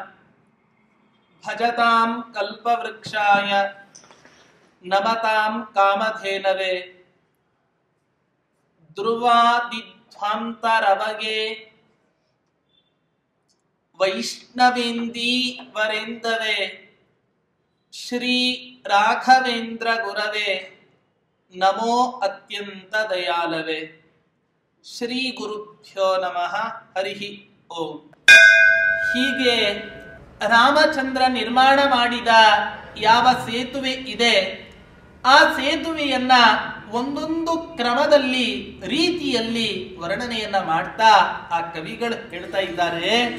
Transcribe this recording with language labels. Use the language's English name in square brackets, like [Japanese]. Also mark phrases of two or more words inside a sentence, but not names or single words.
[Sanskrit] भजतां कल्पवृक्षाय नमतां कामधेनवे ध्रुवादिध्वान्तरवगे वैष्णवेन्दी वरेन्दवे श्री राघवेन्द्र गुरवे नमो अत्यंत दयालवे। ಶ್ರೀ ಗುರುಭ್ಯೋ ನಮಃ ಹರಿ ಓಂ. [Kannada] ಹೀಗೆ ರಾಮಚಂದ್ರ ನಿರ್ಮಾಣ ಮಾಡಿದ ಯಾವ ಸೇತುವೆ ಇದೆ, ಆ ಸೇತುವೆಯನ್ನ ಒಂದೊಂದು ಕ್ರಮದಲ್ಲಿ ರೀತಿಯಲ್ಲಿ ವರ್ಣನೆಯನ್ನ ಮಾಡ್ತಾ ಆ ಕವಿಗಳು ಹೇಳ್ತಾ ಇದ್ದಾರೆ.